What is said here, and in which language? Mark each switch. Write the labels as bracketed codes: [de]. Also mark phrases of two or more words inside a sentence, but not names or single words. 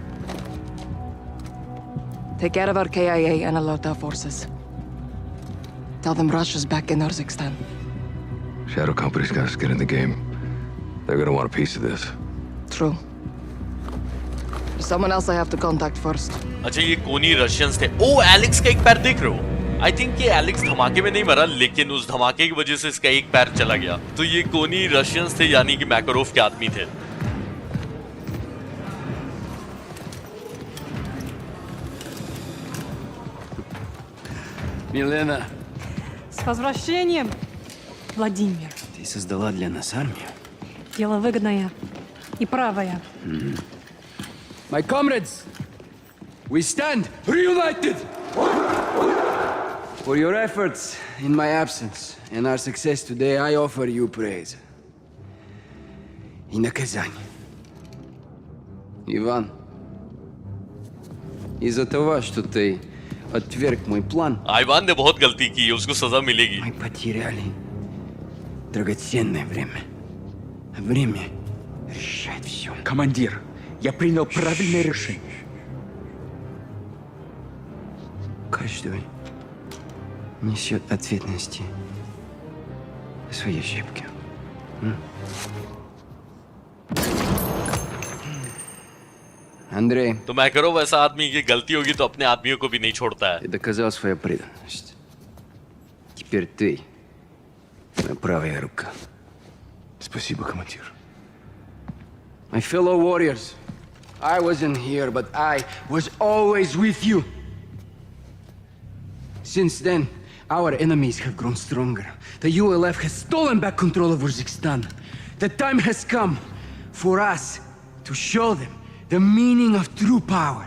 [en] Take care of our KIA and alert our forces. Tell them Russia's back in Urzikstan. Shadow Company's got to get in the game. They're gonna want a piece of this. True. There's someone else I have to contact first. [hi] अच्छा ये कोनी रशियंस थे। ओ एलेक्स का एक पैर देख रहे हो? [en] I think [hi] ये एलेक्स धमाके में नहीं मरा, लेकिन उस धमाके की वजह से इसका एक पैर चला गया। तो ये कोनी रशियंस थे, यानी कि मैकारोव के आदमी थे। [ru] Milena, С возвращением, Владимир. ты создала для нас армию. Дело выгодное и правое. [en] My comrades, we stand reunited for your efforts in my absence and our success today. I offer you praise [ru] и наказание. Иван, из-за того, что ты отверг мой план, [hi] आइवान ने बहुत गलती की, उसको सजा मिलेगी। [ru] мы потеряли драгоценное время. Время решает все. Командир, я принял правильное решение. Каждый несет ответственности за свои ошибки. Андрей, [hi] तो मैकरोव ऐसा आदमी की गलती होगी तो अपने आदमियों को भी नहीं छोड़ता है। [ru] ты доказал свою преданность. Теперь ты моя правая рука. Спасибо, командир. [en] My fellow warriors, I wasn't here, but I was always with you. Since then, our enemies have grown stronger. The ULF has stolen back control of Urzikstan. The time has come for us to show them the meaning of true power.